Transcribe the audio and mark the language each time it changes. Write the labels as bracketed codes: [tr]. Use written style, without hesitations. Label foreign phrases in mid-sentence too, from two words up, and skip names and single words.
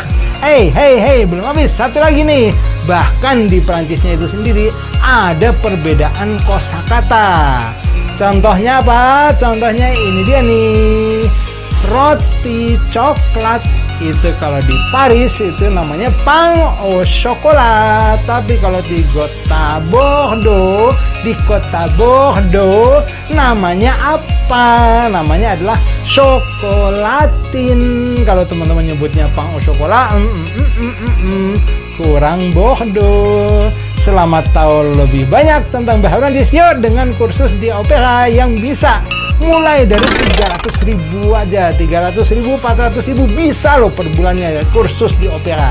[id] Hey, belum habis, satu lagi nih. Bahkan di Prancisnya itu sendiri ada perbedaan kosakata. Contohnya apa? Contohnya ini dia nih. Roti coklat itu kalau di Paris itu namanya [fr] pain au chocolat. [id] Tapi kalau di kota Bordeaux namanya apa? Namanya adalah chocolatin. Kalau teman-teman nyebutnya [fr] pain au chocolat, [id] kurang Bordeaux. Selamat tahu lebih banyak tentang bahasa Prancis yuk dengan kursus di Opera yang bisa mulai dari 300.000 aja, 300.000, 400.000 bisa loh per bulannya ya, kursus di Opera.